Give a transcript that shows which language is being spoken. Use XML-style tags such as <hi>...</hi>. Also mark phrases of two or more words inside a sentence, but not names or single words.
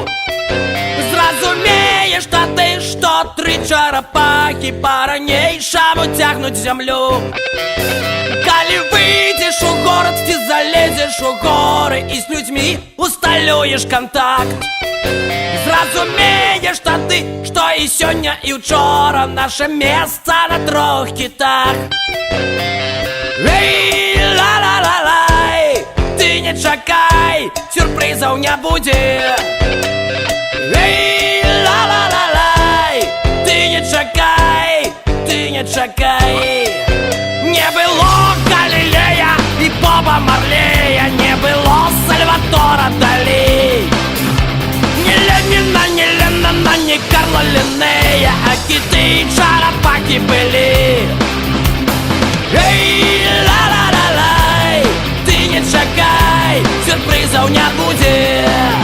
<be>Зразумееш тады, што тры чарапахі па-ранейшаму цягнуць зямлю. Калі выйдзеш у горад, ці залезеш у горы і з людзьмі усталюеш кантакт. Зразумееш тады, што і сёння, і ўчора наша месца на 3 кітах. Эй, ла-ла-ла-лай, ты не чакай, сюрпрызаў не будзе. Эй, ла-ла-ла-лай, ты не чакай, ты не чакай. Не было Галілея і Боба Марлея, не было Сальватора Далі.</be> <ru>Ни Ленина, ни Леннона, ни Карла Линнея, а киты и чарапахи были. Эй,</ru> <be>ла-ла-ла-лай, ты не чакай,</be> <ru>сюрпризов не будет.</ru>